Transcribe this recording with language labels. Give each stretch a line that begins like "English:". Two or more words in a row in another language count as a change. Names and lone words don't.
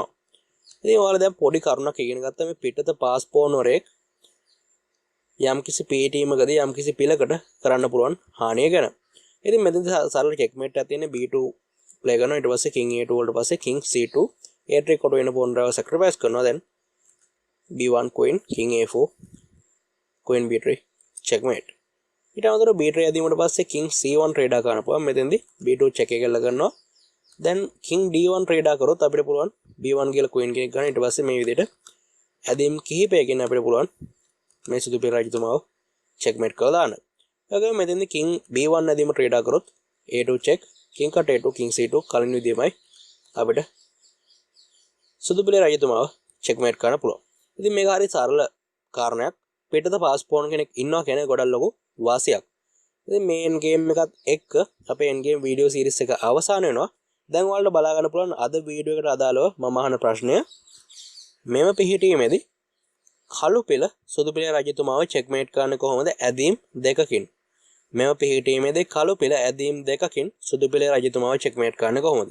Sinhala: ඉතින් ඔයාලා දැන් පොඩි කරුණක් ඉගෙන ගත්තා මේ පිටත
English: passed pawn
Sinhala: වලේ යම්කිසි පිහිටීමකදී යම්කිසි පිළකට කරන්න පුළුවන් හානිය ගැන. ඉතින් මෙතනදී සරල චෙක්මේට් එකක් තියෙන b2 ප්ලේ කරනවා. ඊට පස්සේ king a2 වලට පස්සේ king c2 a3 කොට වෙන පෝන් රාව සැක්‍රිෆයිස් කරනවා. දැන්
English: b1 queen king a4 queen b3 checkmate.
Sinhala: ඊට අමතරව B tray ඇදීමට පස්සේ
English: king C1 trade
Sinhala: කරන්න පුළුවන්. මෙතෙන්දී B2 check එක කරලා ගන්නවා. දැන්
English: king D1 trade
Sinhala: කරොත් අපිට පුළුවන් B1 කියලා queen කෙනෙක් ගන්න. ඊට පස්සේ මේ විදිහට ඇදීම් කිහිපයකින් අපිට පුළුවන් මේ සුදු පිළ රජතුමාව checkmate කරලා දාන්න. ඒගොල්ලෝ මෙතෙන්දී king B1 ඇදීම trade කරොත්
English: A2 check king cut A2 king C2
Sinhala: කලින් විදිහමයි අපිට සුදු පිළ රජතුමාව checkmate කරන්න පුළුවන්. ඉතින් මේක හරි සරල කාරණයක්. පිටත
English: passed pawn
Sinhala: කෙනෙක් ඉන්නවා කියන ගොඩක් ලොකු වාසියක්. ඉතින් මේ
English: end game
Sinhala: එකත් එක්ක අපේ
English: end game video series
Sinhala: එක අවසන් වෙනවා. දැන් ඔයාලට බලා ගන්න පුළුවන් අද වීඩියෝ එකට අදාළව මම අහන ප්‍රශ්නය මෙම පිහිටීමේදී කළු පිළ සුදු පිළ රජතුමාව checkmate කරන්න කොහොමද ඇදීම් දෙකකින්. මෙම පිහිටීමේදී කළු පිළ ඇදීම් දෙකකින් සුදු පිළ රජතුමාව checkmate කරන්න කොහොමද.